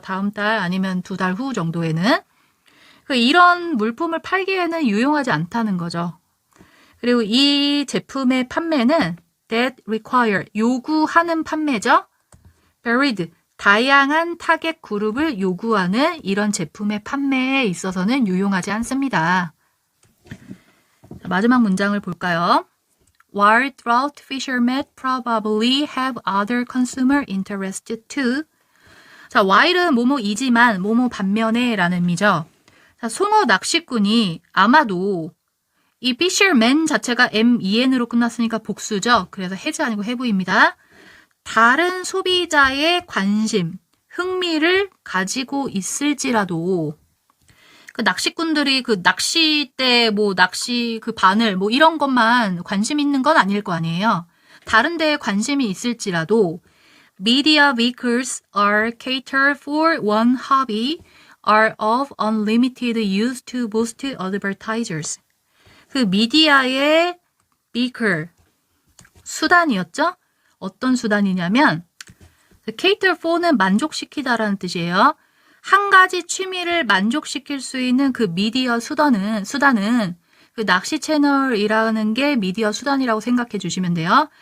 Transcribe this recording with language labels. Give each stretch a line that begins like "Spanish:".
Korean: 다음 달 아니면 2달 후 정도에는. 이런 물품을 팔기에는 유용하지 않다는 거죠. 그리고 이 제품의 판매는
English: that require,
Korean: 요구하는 판매죠. varied, 다양한 타겟 그룹을 요구하는 이런 제품의 판매에 있어서는 유용하지 않습니다. 마지막 문장을 볼까요?
English: While trout fishermen probably have other consumer interests too.
Korean: 자, while은 뭐뭐이지만 뭐뭐 반면에 라는 의미죠. 자, 송어 낚시꾼이 아마도 이 fisherman 자체가 men으로 끝났으니까 복수죠. 그래서 has 아니고 have입니다. 다른 소비자의 관심, 흥미를 가지고 있을지라도 그 낚시꾼들이 그 낚싯대, 뭐 낚시 그 바늘 뭐 이런 것만 관심 있는 건 아닐 거 아니에요. 다른 데에 관심이 있을지라도
English: media vehicles are catered for one hobby are of unlimited use to boost advertisers.
Korean: 그 미디어의 vehicle, 수단이었죠? 어떤 수단이냐면 cater for는 만족시키다라는 뜻이에요. 한 가지 취미를 만족시킬 수 있는 그 미디어 수단은 그 낚시 채널이라는 게 미디어 수단이라고 생각해 주시면 돼요.